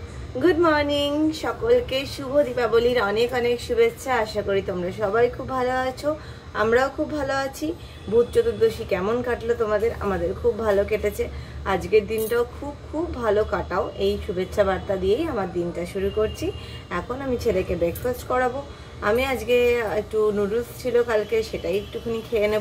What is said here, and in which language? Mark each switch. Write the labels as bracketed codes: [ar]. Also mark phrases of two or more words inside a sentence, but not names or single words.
[en] Good morning [bn] সকলকে শুভ দীপাবলির অনেক অনেক শুভেচ্ছা। আশা করি তোমরা সবাই খুব ভালো আছো, আমরাও খুব ভালো আছি। ভূত চতুর্দশী কেমন কাটলো তোমাদের? আমাদের খুব ভালো কেটেছে। আজকের দিনটাও খুব খুব ভালো কাটাও এই শুভেচ্ছা বার্তা দিয়েই আমার দিনটা শুরু করছি। এখন আমি ছেলেকে ব্রেকফাস্ট করাবো। আমি আজকে একটু নুডলস ছিল কালকে, সেটাই একটুখানি খেয়ে নেব।